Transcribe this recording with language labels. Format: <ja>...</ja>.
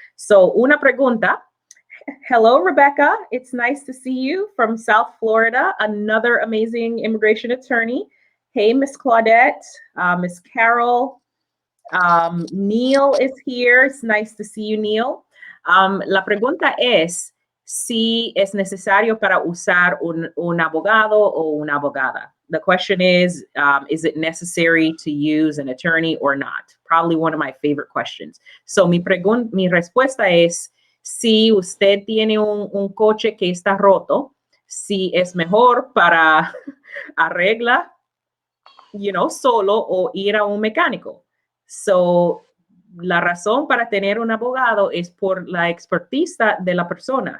<es>So, una pregunta.</es> <en>Hello,</en> <es>Rebecca.</es> <en>It's nice to see you from South Florida, another amazing immigration attorney. Hey, Miss Claudette, Miss Carol, Neil is here. It's nice to see you, Neil.</en> <es>La pregunta es, si es necesario para usar un abogado o una abogada.</es> <en>The question is it necessary to use an attorney or not? Probably one of my favorite questions.</en> <es>So mi respuesta es, si usted tiene un coche que está roto, si es mejor para arregla, solo o ir a un mecánico. So, la razón para tener un abogado es por la expertise de la persona.</es>